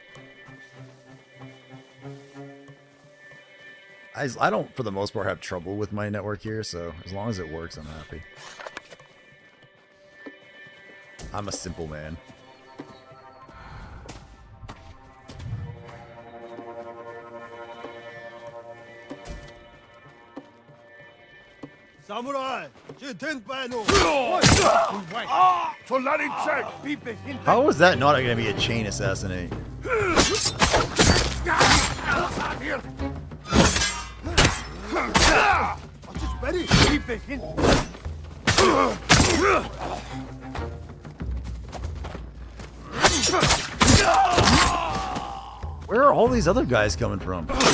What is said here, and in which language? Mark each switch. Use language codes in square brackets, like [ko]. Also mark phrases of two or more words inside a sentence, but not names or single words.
[en] I don't, for the most part, have trouble with my network here, so as long as it works, I'm happy. I'm a simple man. Samurai, [mn] чи тэнд байна уу? [en] How is that not going to be a chain assassinate? just ready. Keep it in. Where are all these other guys coming from?